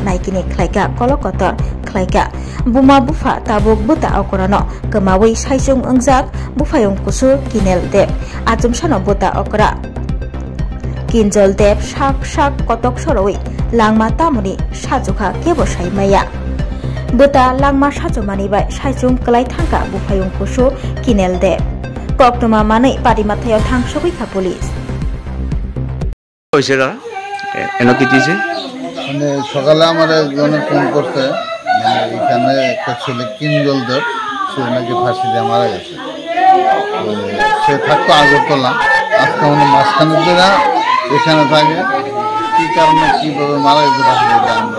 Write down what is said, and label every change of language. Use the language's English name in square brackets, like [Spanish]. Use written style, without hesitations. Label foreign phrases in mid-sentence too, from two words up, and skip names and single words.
[Kok Borok] naikini khlaika kolokotor khlaika buma bufa tabuk buta okorano kemawi saisung ungjak bufayung kusur kinel deb achumsano buta okra kinjol deb shak kotok soroi langma tamoni sajuka kebo saimaya buta langma sajumani bai saisung klai thangka bufayung kusur kinel deb Koktuma Mane Padimateo Tang Shobika Police. [Bangla] সকালে আমার একজনে ফোন করছে মানে এখানে একটা ছেলে কিনজল দেব সে নাকি ফাঁসি দিয়ে মারা গেছে সে থাকতো আগরতলা আজকে আমাদের মাঝখানে ধরে এখানে থাকে কি কারণে কিভাবে মারা গেছে ফাঁসি দিয়ে আমরা